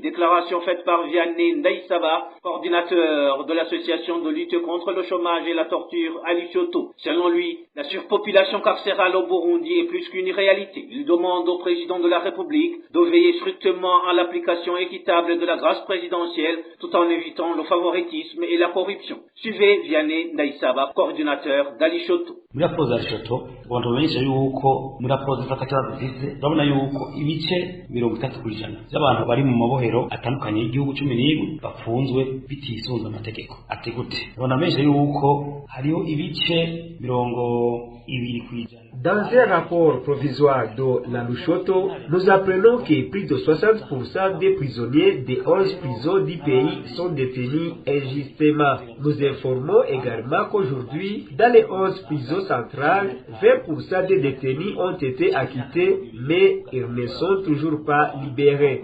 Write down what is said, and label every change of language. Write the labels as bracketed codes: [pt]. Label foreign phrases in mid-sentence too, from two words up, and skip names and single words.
[fr] Déclaration faite par Vianney Ndaïsaba, coordinateur de l'association de lutte contre le chômage et la torture à Lushoto. Selon lui, la surpopulation carcérale au Burundi est plus qu'une réalité. Il demande au président de la République de veiller strictement à l'application équitable de la grâce présidentielle tout en évitant le favoritisme et la corruption. Suivez Vianney Ndaïsaba, coordinateur d'Alishoto. [rn] Muri raporo za Lushoto abantu bamenyesha yuko muri raporo zifata kibazo zifite urabona yuko ibice 30% by'abantu bari mu mabohero atandukanye y'igihugu 11 bafunzwe bitisunze amategeko. Ati gute urabona bamenyesha yuko hariho ibice 20%. [fr] Dans un rapport provisoire de la Lushoto, nous apprenons que plus de 60% des prisonniers des 11 prisons du pays sont détenus injustement. Nous informons également qu'aujourd'hui, dans les 11 prisons centrales, 20% des détenus ont été acquittés, mais ils ne sont toujours pas libérés.